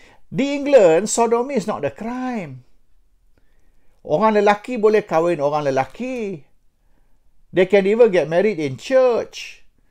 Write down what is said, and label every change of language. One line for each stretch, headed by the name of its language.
Malay: Di
English: England, sodomi is not the crime.
Malay: Orang lelaki boleh kahwin orang lelaki.
English: They can even get married in church.